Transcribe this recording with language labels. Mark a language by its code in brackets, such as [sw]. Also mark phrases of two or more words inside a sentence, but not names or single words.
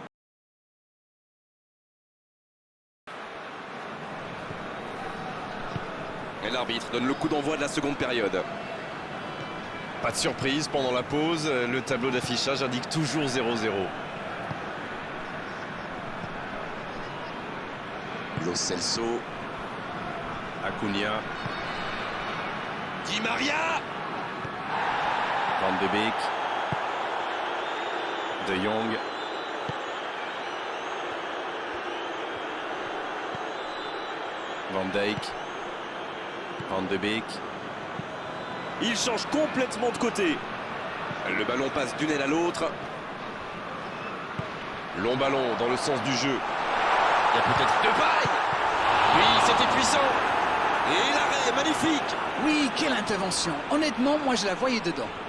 [fr] Et l'arbitre donne le coup d'envoi de la seconde période. Pas de surprise pendant la pause, le tableau d'affichage indique toujours 0-0. Lo Celso. Acuna. Di Maria. Van de Beek. De Jong. Van Dijk. Van de Beek. Il change complètement de côté. Le ballon passe d'une aile à l'autre. Long ballon dans le sens du jeu. Il y a peut-être Depay. Oui, c'était puissant. Et l'arrêt, magnifique. Oui, quelle intervention. Honnêtement, moi je la voyais dedans.